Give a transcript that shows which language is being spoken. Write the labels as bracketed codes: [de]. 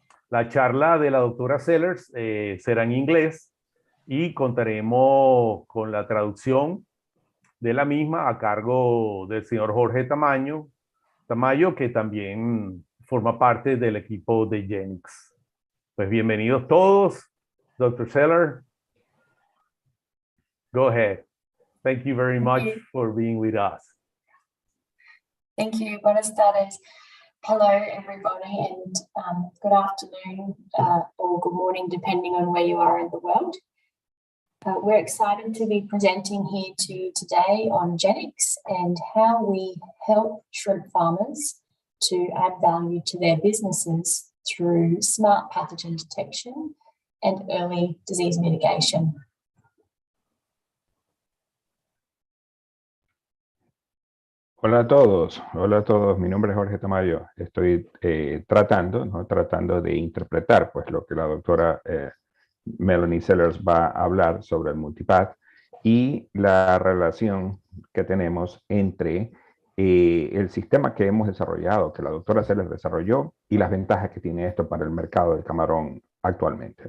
[es] La charla de la doctora Sellars será en inglés y contaremos con la traducción de la misma a cargo del señor Jorge Tamayo, que también forma parte del equipo de Genics. Pues bienvenidos todos. [en] Dr. Sellars, go ahead. Thank you very much for being with us. Thank you. [es] Buenas tardes. [en] Hello, everybody, and good afternoon or good morning, depending on where you are in the world. We're excited to be presenting here to you today on Genics and how we help shrimp farmers to add value to their businesses through smart pathogen detection and early disease mitigation. [es] Hola a todos, mi nombre es Jorge Tamayo. Estoy tratando de interpretar pues lo que la doctora Melony Sellars va a hablar sobre el Multipath y la relación que tenemos entre el sistema que hemos desarrollado, que la doctora Sellars desarrolló, y las ventajas que tiene esto para el mercado del camarón actualmente.